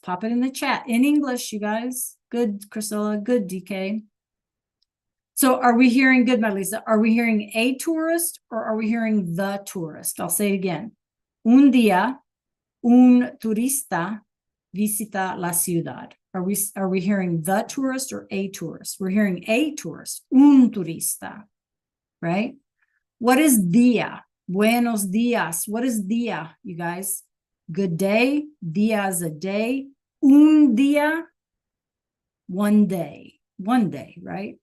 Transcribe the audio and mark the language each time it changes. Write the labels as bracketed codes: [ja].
[en] Pop it in the chat in English, you guys. Good, Priscilla. Good, DK. So are we hearing, good, Marlisa, are we hearing a tourist or are we hearing the tourist? I'll say it again. [es] Un día, un turista visita la ciudad. [en] Are we hearing the tourist or a tourist? We're hearing a tourist, [es] un turista, [en] right? What is día? [es] Buenos días. [en] What is día, you guys? Good day. Día is a day. [es] Un día, [en] one day. One day, right?